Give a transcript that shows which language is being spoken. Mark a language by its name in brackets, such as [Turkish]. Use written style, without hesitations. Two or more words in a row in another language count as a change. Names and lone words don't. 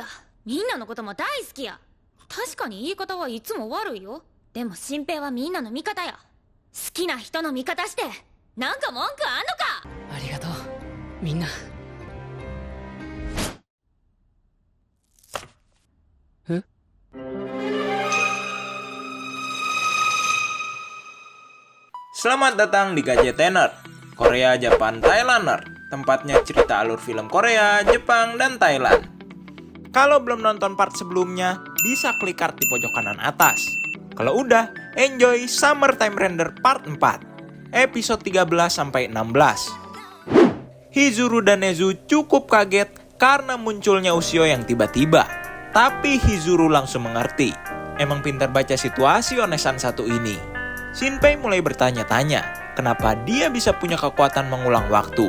[Japanese] みんなのことも大好きや。確かに言い方はいつも悪いよ。でも新平はみんなの味方や。好きな人の味方してなんか文句あんのか？ありがとうみんな。え？ [Indonesian] Selamat datang di Gadgetener, Korea, Japan, Thailander. Tempatnya cerita alur film Korea, Jepang, dan Thailand. Kalau belum nonton part sebelumnya, bisa klik card di pojok kanan atas. Kalau udah, enjoy Summertime Render part 4, episode 13-16. Hizuru dan Nezu cukup kaget karena munculnya Ushio yang tiba-tiba. Tapi Hizuru langsung mengerti. Emang pintar baca situasi Onesan satu ini. Shinpei mulai bertanya-tanya, kenapa dia bisa punya kekuatan mengulang waktu.